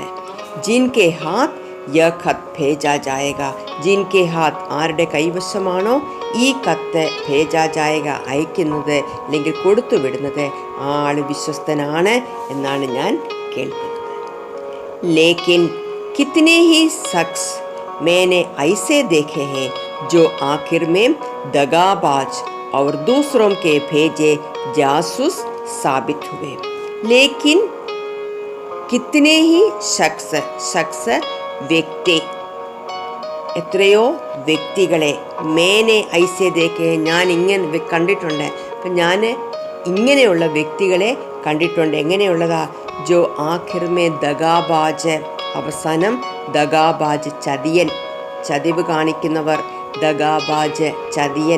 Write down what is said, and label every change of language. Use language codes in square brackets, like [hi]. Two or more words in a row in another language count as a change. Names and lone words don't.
[hi] जिनके हाथ यह ख़त भेजा जाएगा. जिनके हाथ, [ml] ആരുടെ കൈവശമാണോ ഈ കത്ത് [hi] भेजा जाएगा [ml] അയക്കുന്നത് അല്ലെങ്കിൽ കൊടുത്തു വിടുന്നത്, ആ ആള് വിശ്വസ്തനാണ് എന്നാണ് ഞാൻ കേൾക്കുന്നത്. [hi] लेकिन कितने ही शख्स मैंने ऐसे देखे हैं जो आखिर में दगाबाज और दूसरों के भेजे जासूस साबित हुए. लेकिन कितने ही शख्स [ml] വ്യക്തി, എത്രയോ വ്യക്തികളെ, [hi] मैंने ऐसे देखे, [ml] ഞാൻ ഇങ്ങനെ കണ്ടിട്ടുണ്ട്. അപ്പം ഞാൻ ഇങ്ങനെയുള്ള വ്യക്തികളെ കണ്ടിട്ടുണ്ട്. എങ്ങനെയുള്ളതാ? [hi] जो आखिर में दगाबाज़, [ml] അവസാനം ദഗാബാജ്, ചതിയൻ, ചതിവ് കാണിക്കുന്നവർ, ദഗാബാജ് ചതിയൻ.